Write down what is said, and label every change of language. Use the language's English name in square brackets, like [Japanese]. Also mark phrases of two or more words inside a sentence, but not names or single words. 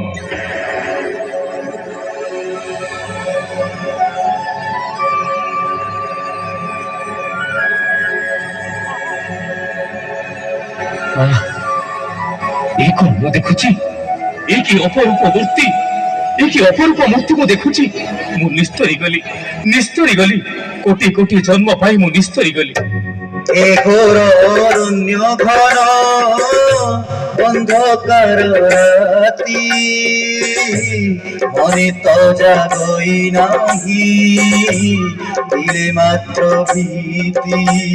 [Odia] ଏ କଣ ମୁଁ ଦେଖୁଛି? ଏ କି ଅପରୂପ ମୂର୍ତ୍ତି! ଏ କି ଅପରୂପ ମୂର୍ତ୍ତି ମୁଁ ଦେଖୁଛି! ମୁଁ ନିସ୍ତରୀ ଗଲି। କୋଟି କୋଟି ଜନ୍ମ ପାଇଁ ମୁଁ ନିସ୍ତରୀ ଗଲି। ଏ ଘୋର ଅରଣ୍ୟ ଘନ ଅନ୍ଧକାର ରାତି ମନେ ତୋ ଜାଗଇ ନାହି ଦିଲେ ମାତ୍ର ଭୀତି